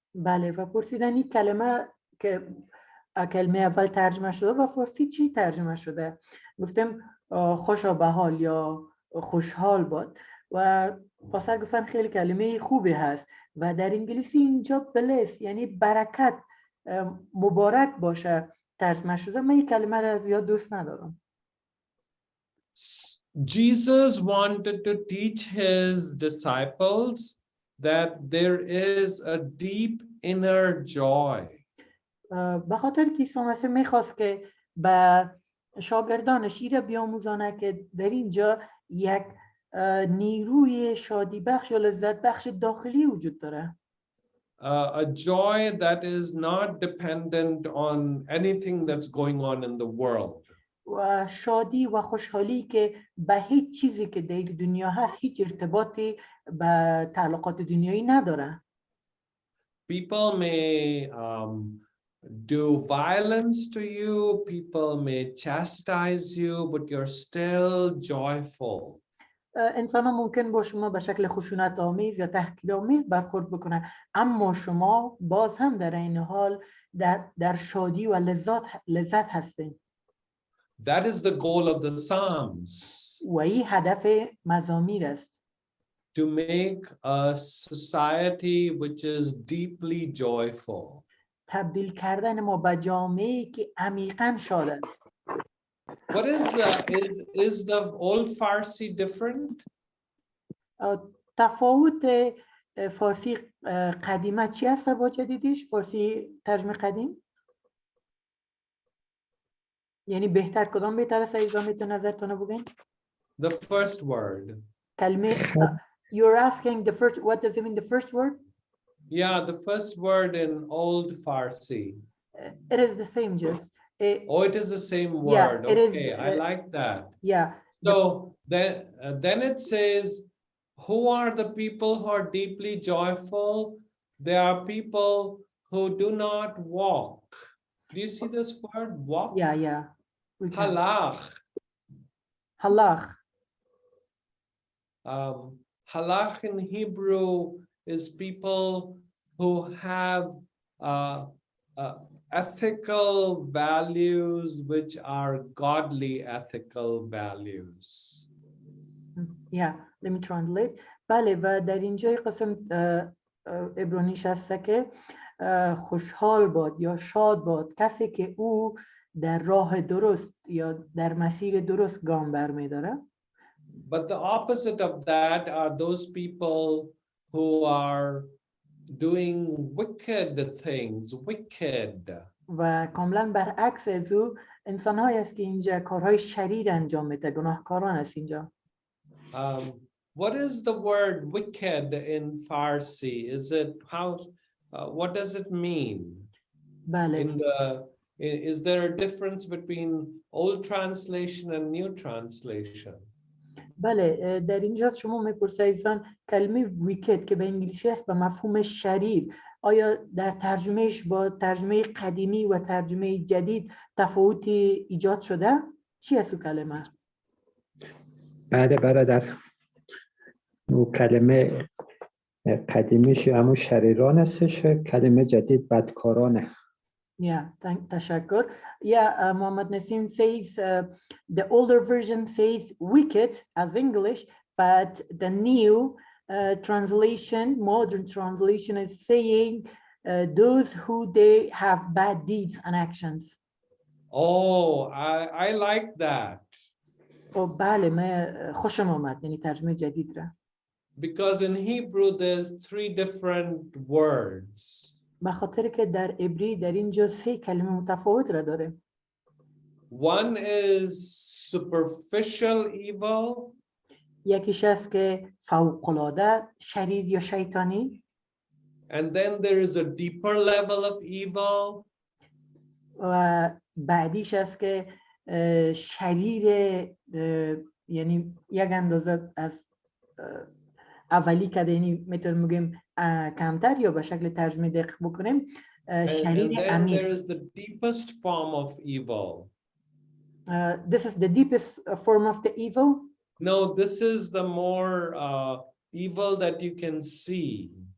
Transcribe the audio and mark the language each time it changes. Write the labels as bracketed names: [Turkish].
[Persian] بله و پرسیدن این کلمه که کلمه اول ترجمه شده و فارسی چی ترجمه شده؟ گفتم خوشا به حال یا خوشحال باد و پاسر گفتن خیلی کلمه خوبی هست و در انگلیسی اینجا بلس یعنی برکت مبارک باشه ترجمه شده. من این کلمه را زیاد دوست ندارم. [English] Jesus wanted to teach his disciples that there is a deep inner joy. [Persian] به خاطر که عیسی مسیح میخواست که به شاگردانش این را بیاموزانه که در اینجا یک نیروی شادی بخش یا لذت بخش داخلی وجود داره. [English] A joy that is not dependent on anything that's going on in the world. [Persian] و شادی و خوشحالی که به هیچ چیزی که در دنیا هست هیچ ارتباطی به تعلقات دنیایی نداره. [English] People may do violence to you, people may chastise you, but you're still joyful. [Persian] انسان ها ممکن با شما به شکل خشونت آمیز یا تحقیر آمیز برخورد بکنه اما شما باز هم در این حال در شادی و لذت هستین. [English] That is the goal of the Psalms. [Persian] و این هدف مزامیر است. [English] To make a society which is deeply joyful. [Persian] تبدیل کردن ما به جامعه‌ای که عمیقاً شاد است. [English] What is the old Farsi different? [Persian] تفاوت فارسی قدیمه چی است با جدیدش؟ فارسی ترجمه قدیم؟ یعنی بهتر کدام بهتر است ایزا میتون نظرتون بگین؟ [English] The first word. کلمه you're asking the first, what does it mean the first word? Yeah, the first word in old Farsi. It is the same just. Oh, it is the same word. Yeah, it okay, is, I like that. Yeah. So then it says, who are the people who are deeply joyful? They are people who do not walk. Do you see this word, walk? Yeah. Halach. Halach. Halach in Hebrew is people who have ethical values which are godly ethical values. Yeah, let me translate. [Persian] بله و در اینجای قسم عبرانیش هست که خوشحال باد یا شاد باد کسی که او در راه درست یا در مسیر درست گام برمی‌داره. [English] But the opposite of that are those people who are doing wicked things, wicked. [Persian] و کاملا برعکس از او انسان‌هایی است که اینجا کارهای شریر انجام میده، گناهکاران است اینجا. [English] What is the word wicked in Farsi? Is it what does it mean? [Persian] بله. [English] Is there a difference between old translation and new translation? [Persian] بله، در اینجا شما میپرسید کلمه ویکت که به انگلیسی است به مفهوم شریر، آیا در ترجمهش با ترجمه قدیمی و ترجمه جدید تفاوتی ایجاد شده؟ چی است کلمه؟ بله برادر، او کلمه قدیمیش همون شریران هستش، کلمه جدید بدکارانه. تشکر. [English] Mohammad Nassim says the older version says wicked as English, but the new translation, modern translation, is saying those who they have bad deeds and actions. Oh, I like that. [Persian] بله، من خوشم آمد یعنی ترجمه جدید را. [English] Because in Hebrew there's 3 different words. [Persian] به خاطر که در عبری در اینجا 3 کلمه متفاوت را داره. [English] One is superficial evil. [Persian] یکیش است که فوق‌العاده شریر یا شیطانی. [English] And then there is a deeper level of evil. [Persian] و بعدیش است که شریر یعنی یک اندازه از اولی که یعنی میتونیم بگیم کمتر یا به شکل ترجمه دقیق بکنیم شریر [English] And then [Persian] عمیق. [English] there is the deepest form of evil. This is the deepest form of the evil. No, this is the more evil that you can see.